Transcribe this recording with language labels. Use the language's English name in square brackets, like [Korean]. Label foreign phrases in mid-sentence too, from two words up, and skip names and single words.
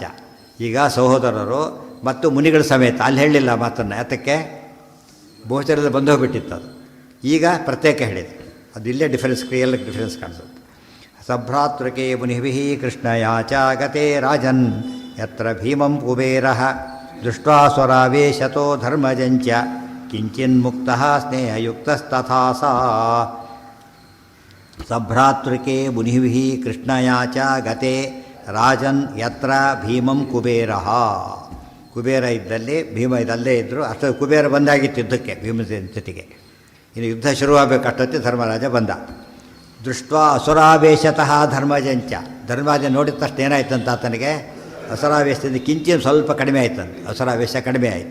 [Kannada] ಈಗ ಸಹೋದರರು ಮತ್ತು ಮುನಿಗಳ ಸಮೇತ. ಅಲ್ಲಿ ಹೇಳಲಿಲ್ಲ ಮಾತನ್ನು. ಯಾತಕ್ಕೆ? ಗೋಚರದಲ್ಲಿ ಬಂದು ಹೋಗ್ಬಿಟ್ಟಿತ್ತು ಅದು. ಈಗ ಪ್ರತ್ಯೇಕ ಹೇಳಿದೆ. ಅದು ಇಲ್ಲೇ ಡಿಫರೆನ್ಸ್, [English] crucial difference [Kannada] ಕಾಣಿಸುತ್ತೆ. [Sanskrit] ಸಭ್ರಾತೃಕೆ ಮುನಿಭಿ ಕೃಷ್ಣಯಾಚ ಗತೆ ರಾಜನ್ ಯತ್ರ ಭೀಮಂ ಕುಬೇರಃ ದೃಷ್ಟ್ವಾ ಸ್ವರಾವೇಶತೋ ಧರ್ಮಜಂಚ ಕಿಂಚಿನ್ಮುಕ್ತಃ ಸ್ನೇಹಯುಕ್ತಸ್ತಥಾ ಸಾ. ಸಭ್ರಾತೃಕೆ ಮುನಿಭಿಃ ಕೃಷ್ಣಯಾಚ ಗತೆ ರಾಜನ್ ಯತ್ರ ಭೀಮಂ ಕುಬೇರಃ. [Kannada] ಕುಬೇರ ಇದ್ದಲ್ಲಿ ಭೀಮ ಇದಲ್ಲೇ ಇದ್ದರು. ಅಷ್ಟು ಕುಬೇರ ಬಂದಾಗಿತ್ತು ಯುದ್ಧಕ್ಕೆ ಭೀಮಸೇನ ಜೊತೆಗೆ. ಇನ್ನು ಯುದ್ಧ ಶುರುವಾಗಬೇಕು ಅಷ್ಟೊತ್ತಿ ಧರ್ಮರಾಜ ಬಂದ. [Sanskrit] ದೃಷ್ಟ ಅಸುರಾವೇಶತಃ ಧರ್ಮಜಂಚ, [Kannada] ಧರ್ಮರಾಜ ನೋಡಿದ ತಕ್ಷಣ ಏನಾಯ್ತಂತ ಆತನಿಗೆ ಅಸುರಾವೇಶದಿಂದ ಕಿಂಚಿನ ಸ್ವಲ್ಪ ಕಡಿಮೆ ಆಯ್ತಂತೆ, ಅಸುರಾವೇಶ ಕಡಿಮೆ ಆಯಿತು.